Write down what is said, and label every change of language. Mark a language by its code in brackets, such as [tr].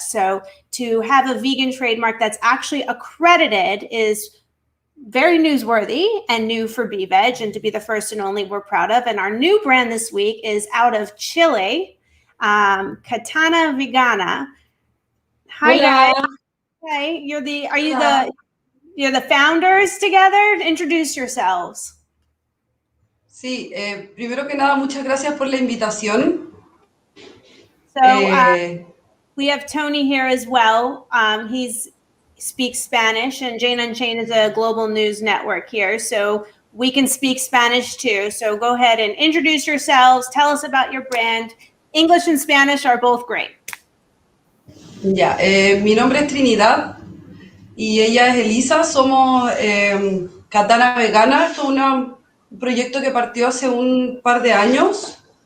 [en] So to have a vegan trademark that's actually accredited is very newsworthy and new for BeVeg, and to be the first and only, we're proud of. And our new brand this week is out of Chile, Katana Vegana. Hi, [es] Hola. [en] guys. Hey, you're the founders together? Introduce yourselves. [es] Sí, primero que nada, muchas gracias por la invitación. [en] So we have Tony here as well. He speaks Spanish, and Jane Unchained is a global news network here, so we can speak Spanish too. So go ahead and introduce yourselves. Tell us about your brand. English and Spanish are both great. [es] Ya, mi nombre es Trinidad y ella es Elisa. Somos Katana Vegana. Esto es un proyecto que partió hace un par de años.